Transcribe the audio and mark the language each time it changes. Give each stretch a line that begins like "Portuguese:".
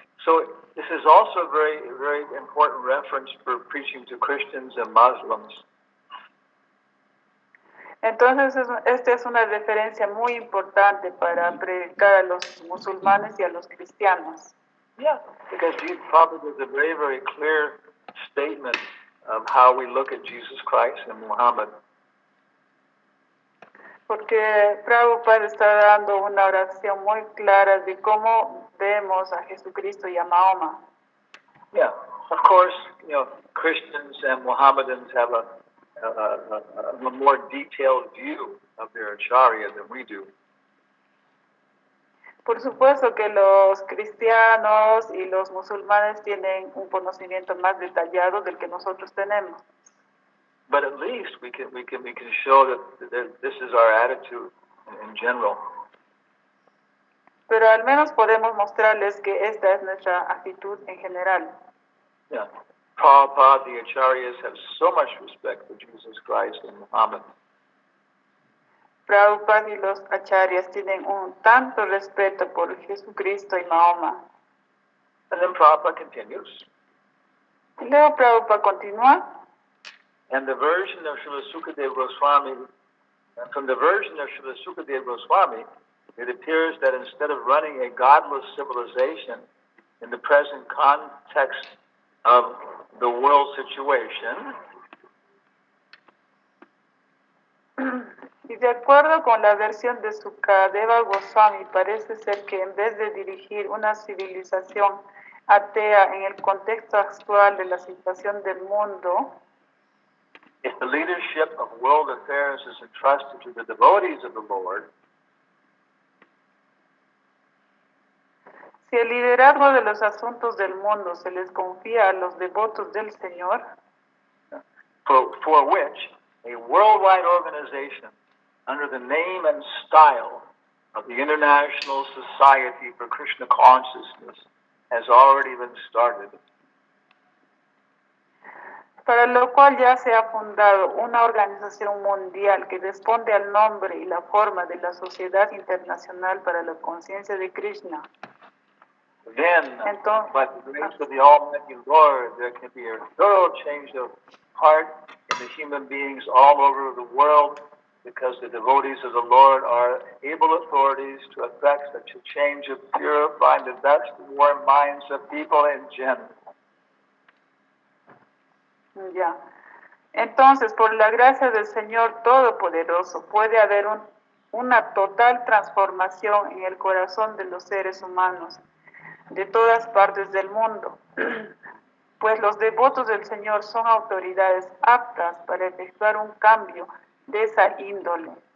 English: So this is also a very, very important reference for preaching to Christians and Muslims.
Spanish: Entonces, esta es una referencia muy importante para predicar a los musulmanes y a los cristianos.
English: Yeah, because Jesus Prabhupada is a very, very clear statement of how we look at Jesus Christ and Muhammad.
Spanish: Porque Prabhupada está dando una oración muy clara de cómo vemos a Jesucristo y a Mahoma.
English: Yeah, of course, Christians and Mohammedans have a more detailed view of their acharya than we do.
Spanish: Por supuesto que los cristianos y los musulmanes tienen un conocimiento más detallado del que nosotros tenemos.
English: But at least we can show that this is our attitude in general.
Spanish: Pero al menos podemos mostrarles que esta es nuestra actitud en general.
English: Yeah. Prabhupada, the Acharyas have so much respect for Jesus Christ and Muhammad.
Spanish: Prabhupada y los acharyas tienen un tanto respeto por Jesucristo y Mahoma.
English: And then Prabhupada continues.
Spanish: Y luego Prabhupada continúa.
English: And the version of Srila Sukadeva Goswami, from the version of Srila Sukadeva Goswami, it appears that instead of running a godless civilization in the present context of the world situation,
Spanish: Y de acuerdo con la versión de Sukadeva Goswami, parece ser que en vez de dirigir una civilización atea en el contexto actual de la situación del mundo,
English: if the leadership of world affairs is entrusted to the devotees of the Lord,
Spanish: si el liderazgo de los asuntos del mundo se les confía a los devotos del Señor,
English: for which a worldwide organization under the name and style of the International Society for Krishna Consciousness has already been started.
Spanish: para lo cual ya se ha fundado una organización mundial que responde al nombre y la forma de la Sociedad Internacional para la Conciencia de Krishna.
English: Then,
Spanish: Entonces,
English: by the grace of the Almighty Lord, there can be a thorough change of heart in the human beings all over the world, because the devotees of the Lord are able authorities to effect such a change of purifying the best and warm minds of people in general.
Spanish: ya. Entonces, por la gracia del Señor Todopoderoso, puede haber una total transformación en el corazón de los seres humanos de todas partes del mundo, pues los devotos del Señor son autoridades aptas para efectuar un cambio de esa índole.